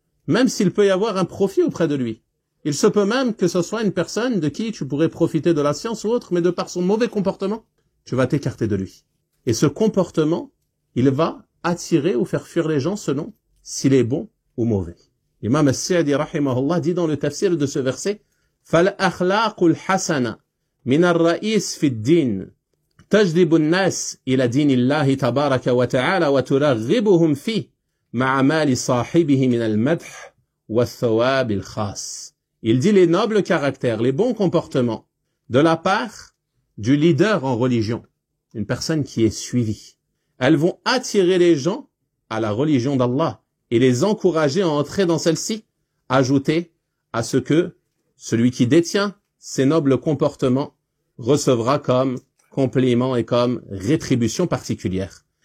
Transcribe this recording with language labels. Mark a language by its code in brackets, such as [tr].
[fr] Même s'il peut y avoir un profit auprès de lui. Il se peut même que ce soit une personne de qui tu pourrais profiter de la science ou autre, mais de par son mauvais comportement, tu vas t'écarter de lui. Et ce comportement, il va attirer ou faire fuir les gens selon s'il est bon ou mauvais. L'imam As-Sa'di rahimahullah dit dans le tafsir de ce verset, [ar] فَالْأَخْلَاقُ الْحَسَنَةِ مِنَ الرَّئِيسِ فِي الدِّينِ تجذب الناس إلى دين الله تبارك وتعالى وترغبهم فيه مع مال صاحبه من المدح والثواب الخاص. [fr] Il dit les nobles caractères, les bons comportements de la part du leader en religion, une personne qui est suivie. Elles vont attirer les gens à la religion d'Allah et les encourager à entrer dans celle-ci, ajouter à ce que celui qui détient ces nobles comportements recevra comme complément et comme rétribution particulière.